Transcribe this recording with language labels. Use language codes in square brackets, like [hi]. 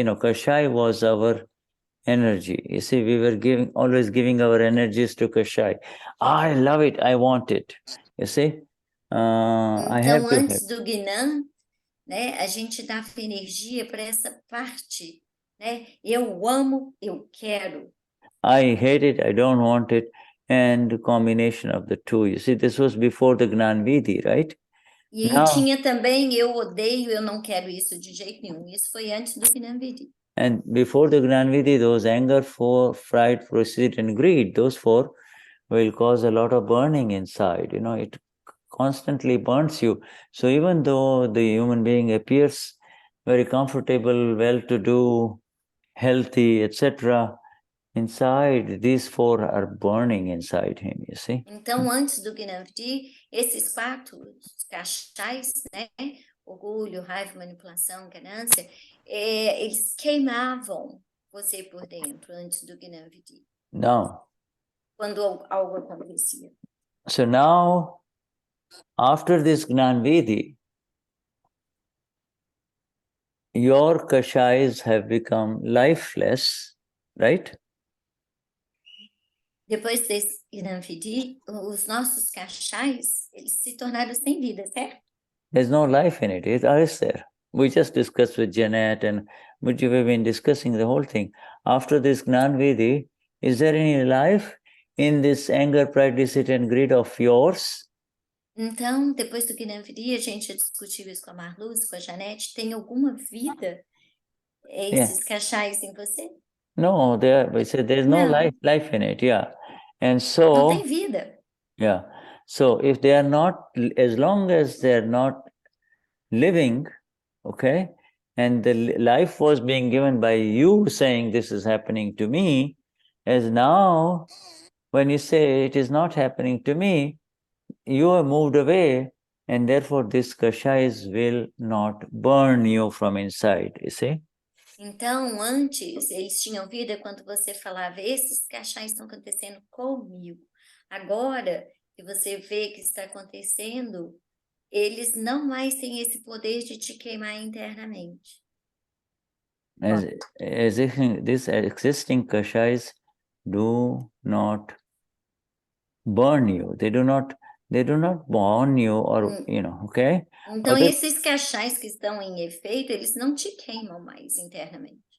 [en] Kashaya was our energy. You see, we were always giving our energies to Kashaya. I love it, I want it. You see? [pt] Então, antes do Gnan, né, a gente dava energia para essa parte, né? Eu amo, eu quero. [en] I hate it, I don't want it, and the combination of the two. You see, this was before the Gnan Vidhi, right? [pt] E aí tinha também eu odeio, eu não quero isso de jeito nenhum. Isso foi antes do Gnan Vidhi. [en] And before the Gnan Vidhi, those anger, fright, proceed, and greed, those four will cause a lot of burning inside. It constantly burns you. So even though the human being appears very comfortable, well-to-do, healthy, etc., inside, these four are burning inside him, you see. [pt] Então, antes do Gnan Vidhi, esses quatro cachais, né? Orgulho, raiva, manipulação, ganância, eles queimavam você por dentro antes do Gnan Vidhi. [en] Now, [pt] quando algo acontecia. [en] So now, after this Gnan Vidhi, your Kashayas have become lifeless, right? Depois desse Gnan Vidhi, os nossos cachais, eles se tornaram sem vida, certo? There's no life in it. It is there. We just discussed with Janet and we've been discussing the whole thing. After this Gnan Vidhi, is there any life in this anger, pride, deceit, and greed of yours? [pt] Então, depois do Gnan Vidhi, a gente discutiu isso com a Marluz, com a Janete. Tem alguma vida esses cachais em você? [en] No, there's no life in it, yeah. And so... [pt] Não tem vida. Yeah. [en] So if they are not, as long as they're not living, okay, and the life was being given by you saying this is happening to me, as now, when you say it is not happening to me, you have moved away, and therefore this Kashayas will not burn you from inside, you see? [pt] Então, antes, eles tinham vida quando você falava, esses cachais estão acontecendo comigo. Agora, que você vê que está acontecendo, eles não mais têm esse poder de te queimar internamente. [en] As if these existing Kashayas do not burn you. They do not burn you or, okay? [pt] Então, esses cachais que estão em efeito, eles não te queimam mais internamente.